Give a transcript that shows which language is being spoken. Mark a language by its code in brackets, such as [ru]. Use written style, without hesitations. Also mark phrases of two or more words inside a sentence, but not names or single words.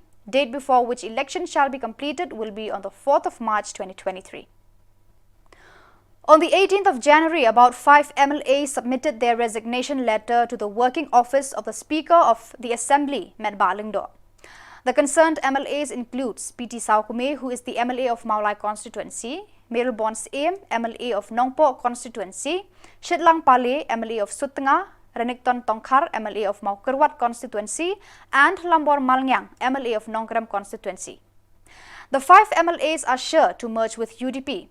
[en] Date before which election shall be completed will be on the 4th of March 2023. On the 18th of January, about 5 MLAs submitted their resignation letter to the working office of the Speaker of the Assembly, Medbalingdo. The concerned MLAs includes PT Saukume, who is the MLA of Maulai constituency, Meril Bons Aim, MLA of Nongpo constituency, Shillong Pale, MLA of Sutanga, Renikton Tongkhar, MLA of Maukerwat constituency, and Lambor Malngyang, MLA of Nongkram constituency. The 5 MLAs are sure to merge with UDP.